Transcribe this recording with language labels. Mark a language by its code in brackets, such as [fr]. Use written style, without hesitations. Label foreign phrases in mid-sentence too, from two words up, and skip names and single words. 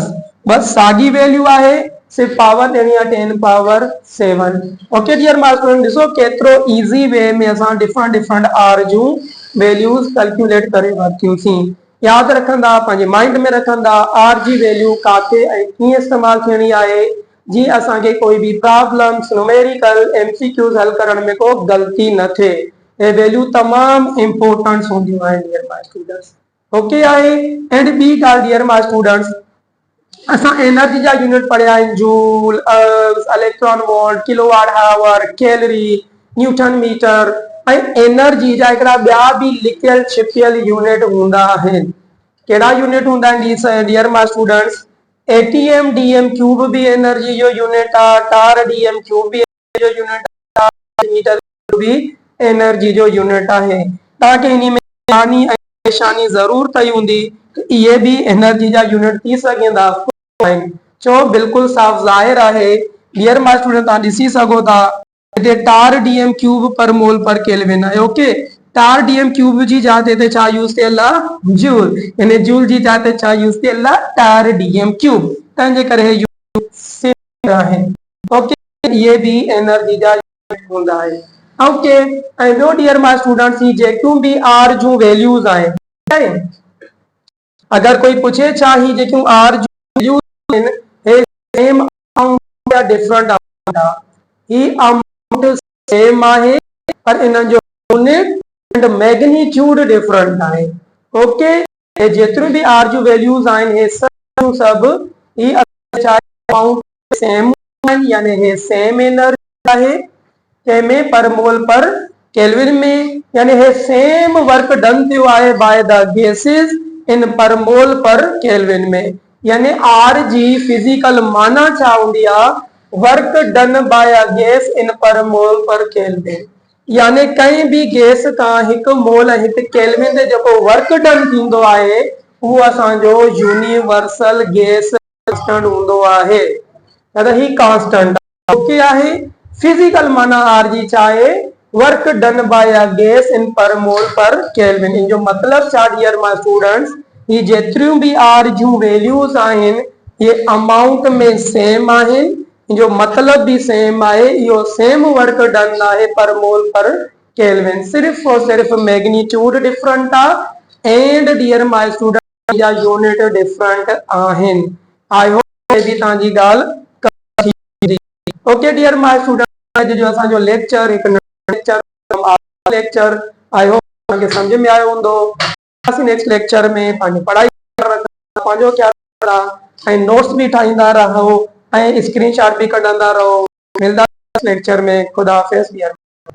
[sd] बस साॻी वैल्यू आहे, सिर्फ पावर ॾियणी आहे 10 पावर 7। [en] okay dear my student, [sd] ॾिसो केतिरो [en] easy way [sd] में असां [en] different different [sd] आर जूं वैल्यूज कैलकुलेट करे वरितियूंसीं। यादि रखंदा, पंहिंजे माइंड में रखंदा आर जी वैल्यू काथे ऐं कीअं इस्तेमालु थियणी आहे, जीअं असांखे कोई बि [en] problems numerical MCQs [sd] हल करण में को ग़लती न थिए। हे वैल्यू तमामु इंपॉर्टेंट हूंदियूं आहिनि [en] dear my students. [sd] ओके आहे। एंड ॿी ॻाल्हि [en] dear my students, [sd] असां एनर्जी जा यूनिट पढ़िया आहिनि, [en] joule, ergs, electron volt, kilowatt hour, calorie, newton meter, [sd] ऐं एनर्जी जा हिकिड़ा ॿिया बि लिकियल छिपियल यूनिट हूंदा आहिनि। कहिड़ा यूनिट हूंदा आहिनि [en] dear my students? atm dm cube [sd] भी एनर्जी जो यूनिट आहे, [en] torr dm cube [sd] भी एनर्जी जो यूनिट आहे, मीटर भी एनर्जी जो यूनिट आहे। तव्हांखे इन में निशानी ऐं निशानी ज़रूर कई हूंदी, इहे भी एनर्जी जा यूनिट थी सघंदा चो, बिल्कुलु साफ़ ज़ाहिर आहे। [en] dear my student, [sd] तव्हां ॾिसी सघो था हिते [en] torr dm cube per mole per kelvin [sd] आहे। ओके, [en] torr dm cube [sd] जी जाइ ते छा यूज़ थियल आहे? जूल, यानी जूल जी जाइ ते छा यूज़ थियल आहे? [en] torr dm cube, [sd] तंहिंजे करे हे यूनिट आहिनि। ओके, [ur] یہ بھی [sd] एनर्जी जा यूनिट हूंदा आहिनि। ओके, ऐं ॿियो [en] dear my students, [sd] ही जेकियूं भी आर जूं वैल्यूज आहिनि, अगर कोई पुछे छा ही जेकियूं आर जूं वैल्यूज आहिनि हे [en] same amount [sd] या [en] different amount [sd] आहे? ही [en] amount same [sd] आहे पर इन्हनि जो यूनिट [en] and magnitude different [sd] आहे। ओके, हे जेतिरियूं भी आर जूं वैल्यूज आहिनि हे सभु ही [en] amount same [sd] आहिनि, यानी हे [en] same energy [sd] आहे कंहिंमें [en] per mole per kelvin [sd] में, यानी हे [en] same work done [sd] थियो आहे [en] by the gases in per mole per kelvin [sd] में। यानी आर जी फिजिकल माना छा हूंदी आहे? [en] work done by a gas in per mole per kelvin, [sd] यानी [ur] کہیں بھی گیس کا [sd] 1 मोल 1 केल्विन ते जेको [en] work done [sd] थींदो आहे उहो असांजो [en] universal gas constant [sd] हूंदो आहे, मतलब ही कांस्टेंट। ओके आहे। फिजिकल माना आर जी छा आहे? [en] work done by a gas in per mole per kelvin. [sd] इन जो मतलब छा [en] dear my students, [sd] ये जेतिरियूं भी आर जूं वैल्यूज आहिनि ये अमाउंट में सेम आहिनि, जो मतलब भी सेम आहे, इहो [en] same work done [sd] आहे [en] per mole per kelvin, [ur] صرف اور صرف [en] magnitude different [sd] आहे [en] and dear my student [sd] या [en] unit different [sd] आहिनि। [en] I hope [ur] یہ بھی [sd] तव्हांजी ॻाल्हि। [en] okay dear my student, [sd] अॼु जो असांजो लेक्चर हिकु लेक्चर [en] I hope [sd] तव्हांखे सम्झ में आयो हूंदो। [en] next lecture [sd] में पंहिंजी पढ़ाई पंहिंजो ख्याल रहा ऐं नोट्स भी ठाहींदा रहो ऐं स्क्रीनशॉट भी कढंदा रहो। मिलंदा लेक्चर में। खुदा हाफ़िज़।